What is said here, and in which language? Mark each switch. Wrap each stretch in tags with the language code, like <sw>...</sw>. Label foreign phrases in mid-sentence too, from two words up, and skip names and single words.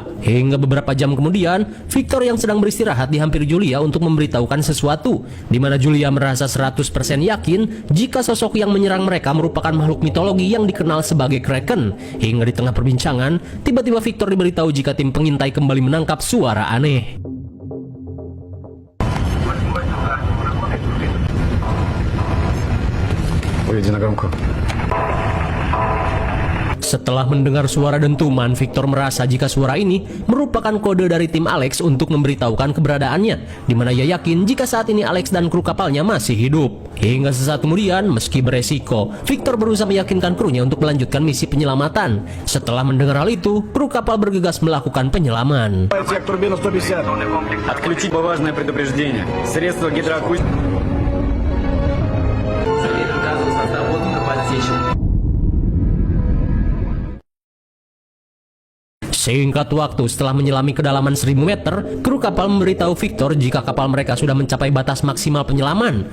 <id>Hingga beberapa jam kemudian, Victor yang sedang beristirahat dihampiri Julia untuk memberitahukan sesuatu, di mana Julia merasa 100% yakin jika sosok yang menyerang mereka merupakan makhluk mitologi yang dikenal sebagai Kraken. Hingga di tengah perbincangan, tiba-tiba Victor diberitahu jika tim pengintai kembali menangkap suara aneh.</id> <ru>Выйди на громкую.</ru> <id>Setelah mendengar suara dentuman, Victor merasa jika suara ini merupakan kode dari tim Alex untuk memberitahukan keberadaannya, di mana ia yakin jika saat ini Alex dan kru kapalnya masih hidup. Hingga sesaat kemudian, meski beresiko, Victor berusaha meyakinkan krunya untuk melanjutkan misi penyelamatan. Setelah mendengar hal itu, kru kapal bergegas melakukan penyelaman.</id> <ru>Сек турбину 150. Отключить важное предупреждение. Средства гидроакустики.</ru> <id>Singkat waktu, setelah menyelami kedalaman 1000 meter, kru kapal memberitahu Victor jika kapal mereka sudah mencapai batas maksimal penyelaman.</id>